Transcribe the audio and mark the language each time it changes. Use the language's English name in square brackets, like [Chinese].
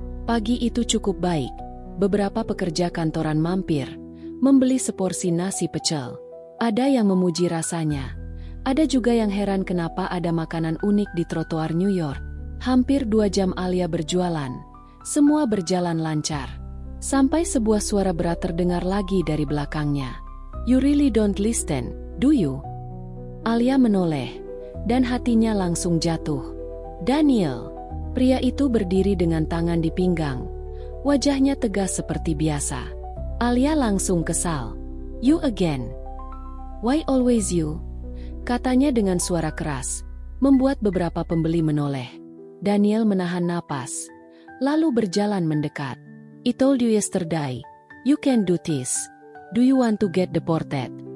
[Indonesian] Pagi itu cukup baik. Beberapa pekerja kantoran mampir, membeli seporsi nasi pecel. Ada yang memuji rasanya. Ada juga yang heran kenapa ada makanan unik di trotoar New York. Hampir 2 jam Alia berjualan. Semua berjalan lancar. Sampai sebuah suara berat terdengar lagi dari belakangnya. [English] "You really don't listen, do you?" [Indonesian] Alia menoleh, dan hatinya langsung jatuh. Daniel. Pria itu berdiri dengan tangan di pinggang. Wajahnya tegas seperti biasa. Alia langsung kesal. [English] "You again? Why always you?" [Indonesian] Katanya dengan suara keras, membuat beberapa pembeli menoleh. Daniel menahan napas, lalu berjalan mendekat. [English] "I told you yesterday, you can do this. Do you want to get deported?"